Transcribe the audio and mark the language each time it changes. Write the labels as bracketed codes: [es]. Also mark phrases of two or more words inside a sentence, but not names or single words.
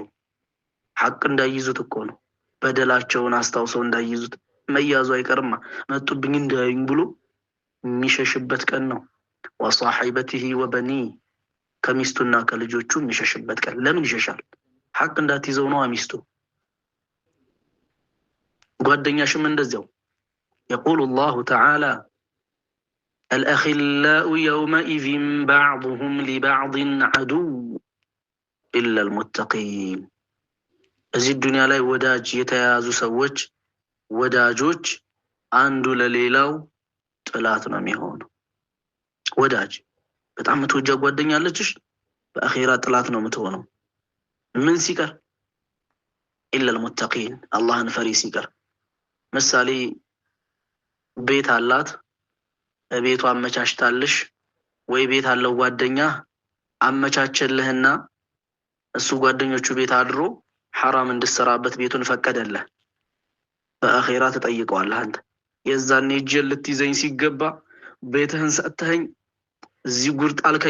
[am] ሐቅ እንዳይዙት እኮ ነው። በደላቸውን አስታውሰው እንዳይዙት መያዙ አይቀርማ። መጡብኝ እንዳይኝ ብሎ የሚሸሽበት ቀን ነው። [ar] وصاحبته وبنيه [am] ከሚስቱና ከልጆቹ የሚሸሽበት ቀን። ለምን ይሸሻል? ሐቅ እንዳትይዘው ነው ሚስቱ። ጓደኛሽም እንደዚያው [ar] يقول الله تعالى الأخلاء يومئذ بعضهم لبعض عدو إلا المتقين [am] እዚህ ዱንያ ላይ ወዳጅ የተያዙ ሰዎች ወዳጆች አንዱ ለሌላው ጥላት ነው የሚሆነው። ወዳጅ በጣም ተወጃ ጓደኛ አለችሽ በአኺራ ጥላት ነው የምትሆነው። ምን ሲቀር? [ar] إلا المتقين [am] አላህን ፈሪ ሲቀር። ምሳሌ ቤት አላት፣ ቤቷ አመቻችታለሽ ወይ ቤት አለው ጓደኛ አመቻቸልህና እሱ ጓደኞቹ ቤት አድሮ ሐራም እንድሰራበት ቤቱን ፈቀደልህ። በአኼራ ትጠይቀዋለህ አንተ። የዛኔ እጄን ልትይዘኝ ሲገባ ቤትህን ሰጥተኸኝ እዚህ ጉድ ጣልከኝ